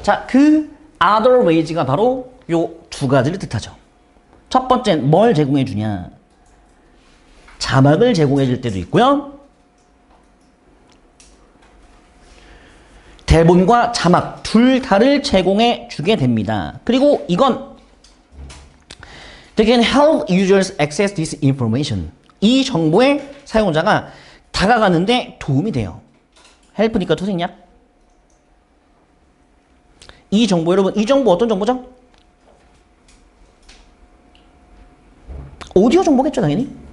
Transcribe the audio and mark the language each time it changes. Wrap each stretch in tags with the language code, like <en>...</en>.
<ko>자, 그</ko> <en>other ways</en> <ko>가 바로 요 두 가지를 뜻하죠. 첫 번째는 뭘 제공해 주냐? 자막을 제공해 줄 때도 있고요. 대본과 자막 둘 다를 제공해 주게 됩니다. 그리고 이건</ko> <en>They can help users access this information.</en> <ko>이 정보에 사용자가 다가가는데 도움이 돼요. help니까 토생략. 이 정보 여러분, 이 정보 어떤 정보죠? 오디오 정보겠죠 당연히.</ko>